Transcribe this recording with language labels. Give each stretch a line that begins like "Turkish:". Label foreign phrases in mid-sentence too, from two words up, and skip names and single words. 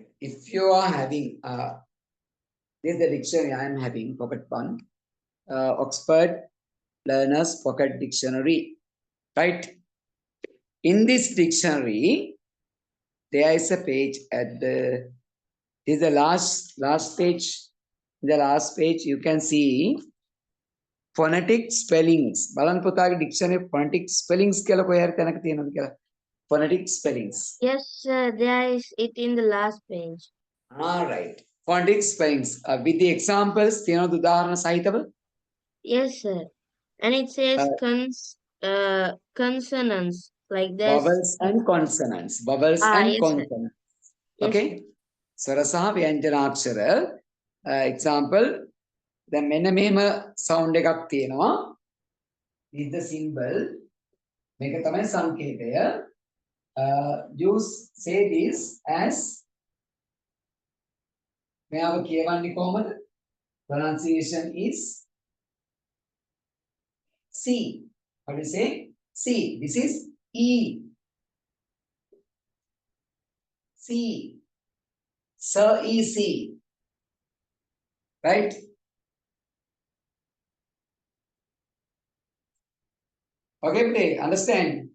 English: If you are having, this is the dictionary I am having, pocket one, Oxford Learner's Pocket Dictionary, right? In this dictionary, there is a page at the, this is the last page. In the last page, you can see phonetic spellings.
Sinhala: බලන්න පුතාගේ
English: dictionary phonetic spellings
Sinhala: කියලා කොහේ හරි තැනක තියෙනවද කියලා.
English: Phonetic spellings. Yes, sir. There is it in the last page. All right. Phonetic spellings. With the examples,
Sinhala: තියෙනවද උදාහරණ සහිතව?
English: Yes, sir. And it says consonants like this. Vowels and consonants. Vowels and yes, sir. consonants. Yes, Okay.
Sinhala: ස්වර සහ ව්‍යංජනාක්ෂර.
English: Example.
Sinhala: දැන් මෙන්න මෙහෙම sound එකක් තියෙනවා.
English: This is the symbol.
Sinhala: මේක තමයි සංකේතය.
English: You say this as
Sinhala: මෙයාව කියවන්නේ කොහමද?
English: Pronunciation is C. How do you say? C. This is E. C. Sir E C. Right? Okay, play. Understand?